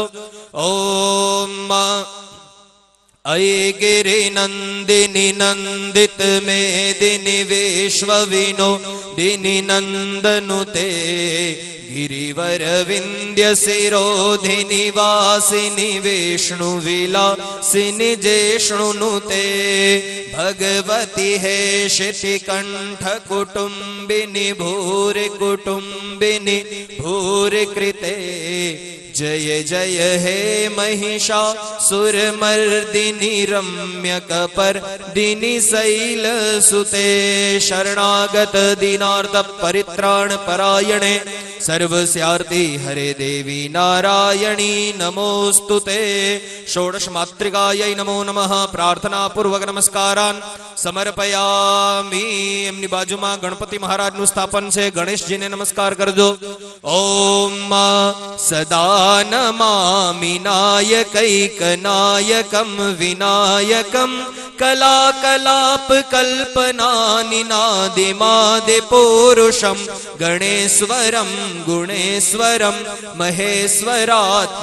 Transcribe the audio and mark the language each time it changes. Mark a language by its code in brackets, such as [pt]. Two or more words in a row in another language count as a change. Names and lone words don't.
[sa] ओम अये गिरि नंदिनी नंदित मेदिनी विश्व विनोदिनी नंदनुते गिरिवर विंध्य शिरोधिनी वासिनी विष्णु विलासिनी जेष्णुनुते भगवती हे शिति कंठ कुटुंबिनी भूरि कुटुंबिनी भूरि कृते जय जय हे महिषा सुरमर्दिनी रम्य कपर्दिनी शैल सुते शरणागत दीनार्थ परित्राण परायणे सर्वस्यार्ति हरे देवी नारायणी नमोस्तुते षोडश मातृकायै नमो नमः प्रार्थना पूर्वक नमस्कारान् समर्पयामि [gu] એમની બાજુમાં ગણપતિ મહારાજનું સ્થાપન છે ગણેશજીને નમસ્કાર કરજો [sa] ओम सदा नमामि नायकैक नायकम विनायकम कला कलाप कल्पना निनादिमादि पुरुषम गणेश्वरम गुणेश्वरम महेश्वरात्म